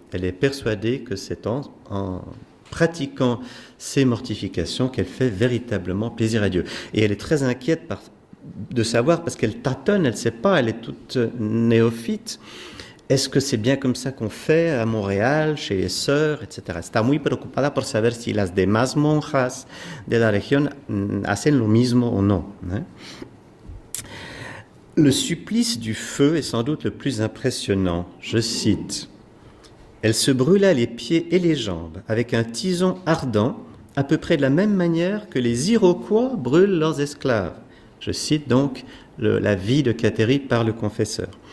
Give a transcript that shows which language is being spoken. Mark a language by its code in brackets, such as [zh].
[fr] Elle est persuadée que c'est en pratiquant ces mortifications qu'elle fait véritablement plaisir à Dieu. Et elle est très inquiète de savoir, parce qu'elle tâtonne, elle ne sait pas, elle est toute néophyte. Est-ce que c'est bien comme ça qu'on fait à Montréal, chez les sœurs, etc. [es] Está muy preocupada por saber si las demás monjas de la región hacen lo mismo o no. [fr] Le supplice du feu est sans doute le plus impressionnant. Je cite: « Elle se brûla les pieds et les jambes avec un tison ardent, à peu près de la même manière que les Iroquois brûlent leurs esclaves. » Je cite donc la vie de Kateri par le confesseur.